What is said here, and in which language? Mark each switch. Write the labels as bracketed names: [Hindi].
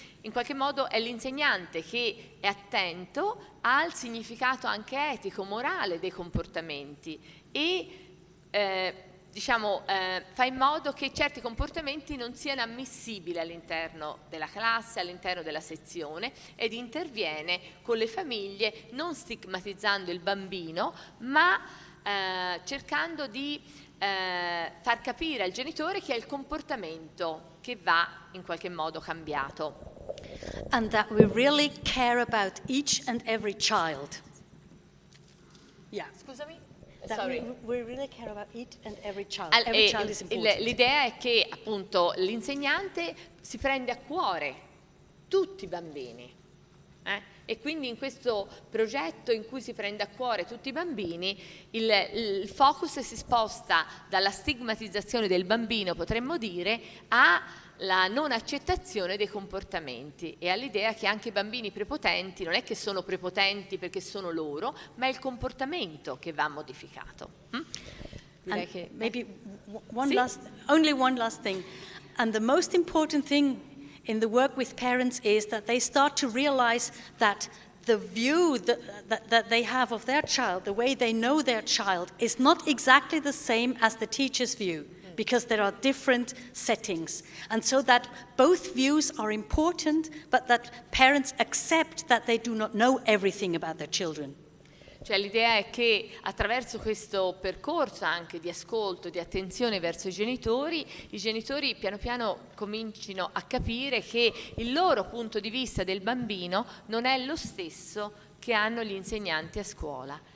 [Italian] in qualche modo è l'insegnante che è attento al significato anche etico, morale dei comportamenti e fa in modo che certi comportamenti non siano ammissibili all'interno della classe, all'interno della sezione, ed interviene con le famiglie non stigmatizzando il bambino, ma cercando di far capire al genitore che è il comportamento che va in qualche modo cambiato. [English] And that we really care about each and every child. Yeah. [Italian] Scusami? [English] That Sorry. we really care about each and every child. Every child is important. [Italian] L'idea è che appunto l'insegnante si prende a cuore tutti i bambini. E quindi in questo progetto in cui si prende a cuore tutti i bambini, il focus si sposta dalla stigmatizzazione del bambino, potremmo dire, alla non accettazione dei comportamenti e all'idea che anche i bambini prepotenti non è che sono prepotenti perché sono loro, ma è il comportamento che va modificato. Direi che, [English] maybe [Italian] Sì? [English] only one last thing. And the most important thing in the work with parents is that they start to realize that the view that they have of their child, the way they know their child, is not exactly the same as the teacher's view, because there are different settings. And so that both views are important, but that parents accept that they do not know everything about their children. [Italian] Cioè l'idea è che attraverso questo percorso anche di ascolto, di attenzione verso i genitori piano piano comincino a capire che il loro punto di vista del bambino non è lo stesso che hanno gli insegnanti a scuola.